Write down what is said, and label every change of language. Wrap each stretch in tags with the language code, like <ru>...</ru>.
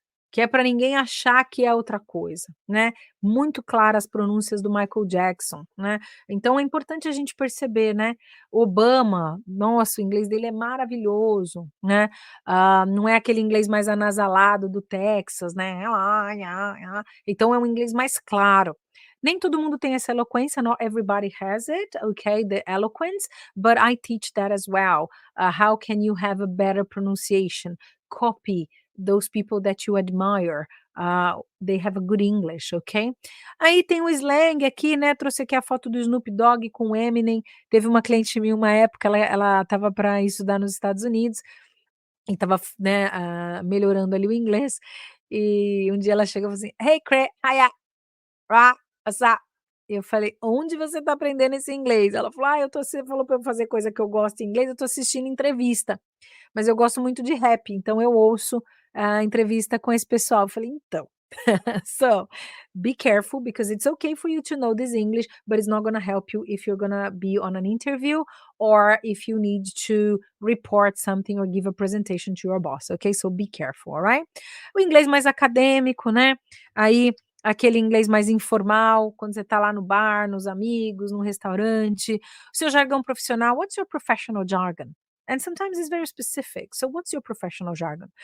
<pt>Que é para ninguém achar que é outra coisa, né. Muito claras as pronúncias do Michael Jackson, né. Então é importante a gente perceber, né. Obama, nossa, o inglês dele é maravilhoso, né. Não é aquele inglês mais anasalado do Texas, né. Então é um inglês mais claro. Nem todo mundo tem essa eloquência,</pt> <en>not everybody has it, okay, the eloquence, but I teach that as well. How can you have a better pronunciation? Copy those people that you admire, they have a good English, ok?</en> <pt>Aí tem o slang aqui, né, trouxe aqui a foto do Snoop Dogg com o Eminem, teve uma cliente minha uma época, ela estava para estudar nos Estados Unidos, e estava né, melhorando ali o inglês, e um dia ela chegou e falou assim:</pt> <en>"Hey Cre hiya, ra, what's up?"</en> <pt>Eu falei: "Onde você está aprendendo esse inglês?" Ela falou: "Ah, você falou para eu fazer coisa que eu gosto em inglês, eu estou assistindo entrevista." Mas eu gosto muito de rap, então eu ouço a entrevista com esse pessoal. Eu falei: "Então,</pt> <en>so, be careful because it's okay for you to know this English, but it's not gonna help you if you're gonna be on an interview or if you need to report something or give a presentation to your boss, okay? So be careful, alright?"</en> <pt>O inglês mais acadêmico, né, aí aquele inglês mais informal, quando você tá lá no bar, nos amigos, num restaurante, o seu jargão profissional,</pt> <en>what's your professional jargon? And sometimes it's very specific, so what's your professional jargon?</en>